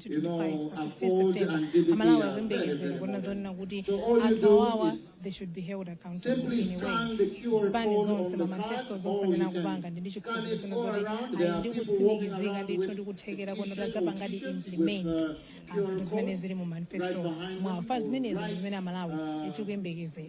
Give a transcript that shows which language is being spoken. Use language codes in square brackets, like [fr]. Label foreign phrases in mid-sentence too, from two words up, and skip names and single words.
[en] You know, Aford and DPP are very modern. So all you do is they should be held accountable simply scan the QR code on the card, or you can scan it all around. There are people walking around with [ny] implement zinthu zimene zili mu manifesto mwafa zimenezo zimene amalawi tikuyembekezera